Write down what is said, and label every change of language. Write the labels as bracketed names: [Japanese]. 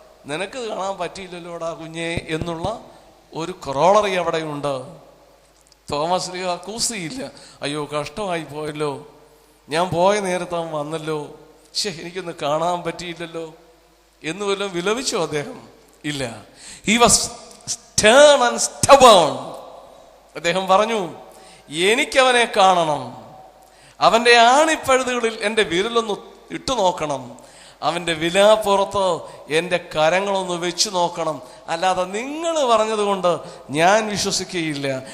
[Malayalam] നിനക്ക് കാണാൻ പറ്റിയില്ലല്ലോടാ കുഞ്ഞേ എന്നുള്ള ഒരു കൊറോളറി അവിടെയുണ്ട്. തോമസ് ലീഹ കൂസിയില്ല. അയ്യോ കഷ്ടമായി പോയല്ലോ, ഞാൻ പോയ നേരത്തെ അവൻ വന്നല്ലോ, എനിക്കൊന്ന് കാണാൻ പറ്റിയില്ലല്ലോ എന്ന് വല്ലതും വിലപിച്ചോ അദ്ദേഹം? ഇല്ല. [English] He was stern and stubborn. [Malayalam] അദ്ദേഹം പറഞ്ഞു, എനിക്കവനെ കാണണം, അവന്റെ ആണിപ്പഴുതുകളിൽ എൻ്റെ വിരലൊന്ന് ഇട്ടു നോക്കണം, അവന്റെ വിലാപ്പുറത്ത് എൻ്റെ കരങ്ങളൊന്ന് വെച്ചു നോക്കണം, അല്ലാതെ നിങ്ങൾ പറഞ്ഞത് കൊണ്ട് ഞാൻ വിശ്വസിക്കുകയില്ല.